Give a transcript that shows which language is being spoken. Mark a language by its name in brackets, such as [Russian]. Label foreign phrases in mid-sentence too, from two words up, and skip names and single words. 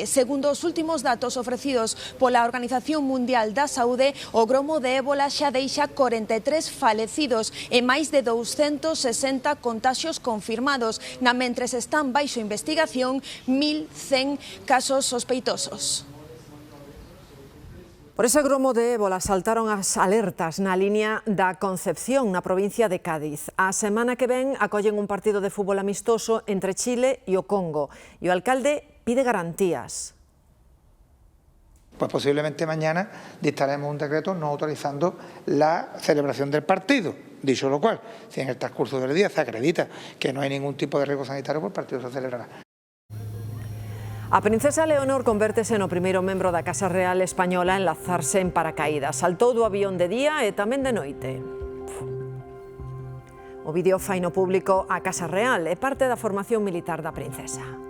[Galician] Segundo os últimos datos ofrecidos pola Organización Mundial da Saúde, o gromo de ébola xa deixa 43 falecidos e máis de 260 contaxios confirmados, na mentres están baixo investigación 1.100 casos sospeitosos. Por ese gromo de ébola saltaron as alertas na liña da Concepción, na provincia de Cádiz. A semana que ven acollen un partido de fútbol amistoso entre Chile e o Congo. E o alcalde pide garantías. [Spanish] Pues posiblemente mañana dictaremos un decreto no autorizando la celebración del partido. Dicho lo cual, si en el transcurso del día se acredita que no hay ningún tipo de riesgo sanitario, pues el partido se celebrará. [Galician] A princesa Leonor convértese no primeiro membro da Casa Real Española en lanzarse en paracaídas. Saltou do avión de día e tamén de noite. O vídeo fai no público a Casa Real e parte da formación militar da princesa.